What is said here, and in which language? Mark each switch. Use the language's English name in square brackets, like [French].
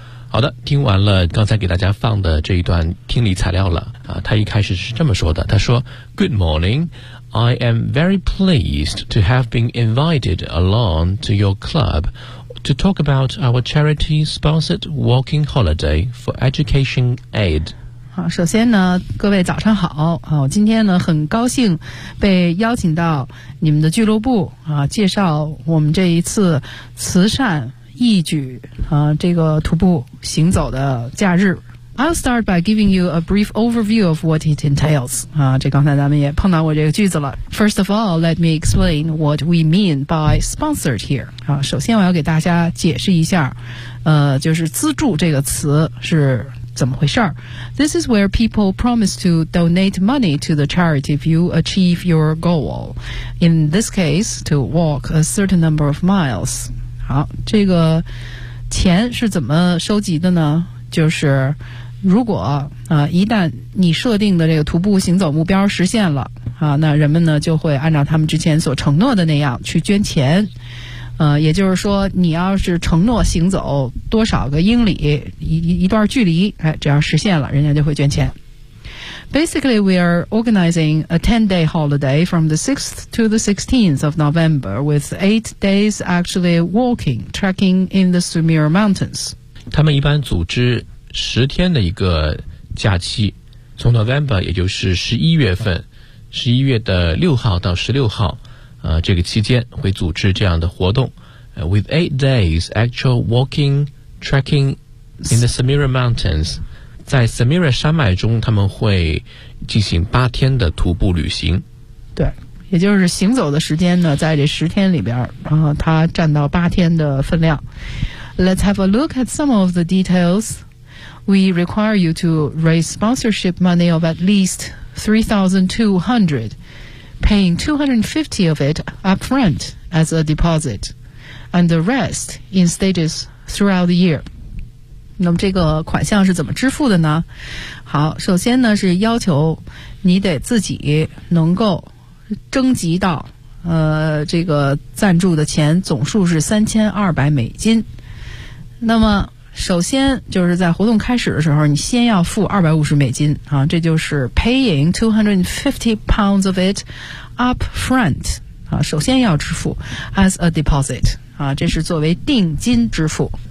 [Chinese] 好的，听完了刚才给大家放的这一段听力材料了啊，他一开始是这么说的，他说 [English] Good morning, I am very pleased to have been invited along to your club to talk about our charity sponsored walking holiday for education aid. [Chinese] 好，首先呢，各位早上好。好，我今天呢很高兴被邀请到你们的俱乐部啊，介绍我们这一次慈善义举啊，这个徒步行走的假日。 [English] I'll start by giving you a brief overview of what it entails. [Chinese] 啊，这刚才咱们也碰到过这个句子了。 [English] First of all, let me explain what we mean by sponsored here. [Chinese] 啊，首先我要给大家解释一下，就是资助这个词是。怎么回事？ [English] This is where people promise to donate money to the charity if you achieve your goal. In this case, to walk a certain number of miles. [Chinese] 好，这个钱是怎么收集的呢？就是如果一旦你设定的这个徒步行走目标实现了，那人们呢就会按照他们之前所承诺的那样去捐钱。也就是说你要是承诺行走多少个英里 一段距离、哎、只要实现了人家就会捐钱。 [English] Basically we are organizing a 10-day holiday from the 6th to the 16th of November with 8 days actually walking, trekking in the Sumer Mountains. [Chinese] 他们一般组织十天的一个假期，从 November 也就是11月的6号到16号这个期间会组织这样的活动、 [English] with 8 days actual walking trekking in the Samira Mountains, [Chinese] 在 Samira 山脉中他们会进行8天的徒步旅行。对，也就是行走的时间呢在这10天里边，然后它占到8天的分量。 [English] Let's have a look at some of the details. We require you to raise sponsorship money of at least 3,200, paying 250 of it up front as a deposit, and the rest in stages throughout the year. [Chinese] 那么这个款项是怎么支付的呢？好，首先呢是要求你得自己能够征集到这个赞助的钱总数是$3,200。那么首先就是在活动开始的时候，你先要付$250啊，这就是 [English] paying £250 of it up front [Chinese] 啊，首先要支付 [English] as a deposit [Chinese] 啊，这是作为定金支付。